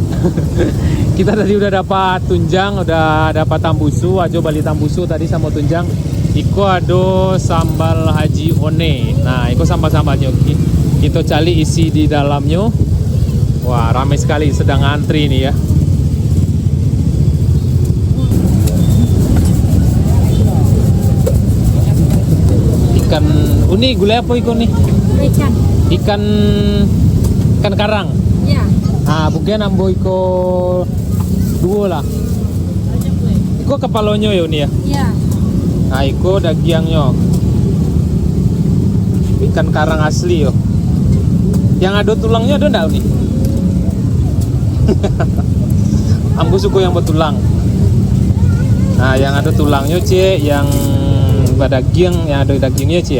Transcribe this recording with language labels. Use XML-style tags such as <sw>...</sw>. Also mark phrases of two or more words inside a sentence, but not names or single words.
<id>Kita tadi udah dapat tunjang, udah dapat tambusu, aja balik tambusu tadi sama tunjang.</id> <min>Iko ada sambal haji one. Nah, iko sambal-sambalnya. Kita cari isi di dalamnya.</min> <id>Wah, ramai sekali sedang antri nih ya.</id> <min>Ikan uni gulai apa iko nih?</min> <id>Ikan. Ikan karang. Ya.</id> <min>Ah, bukan ambo iko dua lah. Iko kepalanya ya uni ya. Ya. Nah, iko dagingnya. Ikan karang asli yo.</min> <id>Yang ada tulangnya ada enggak nih? Ambo suku yang bertulang. Nah, yang ada tulangnya cie, yang daging, yang ada dagingnya cie.</id>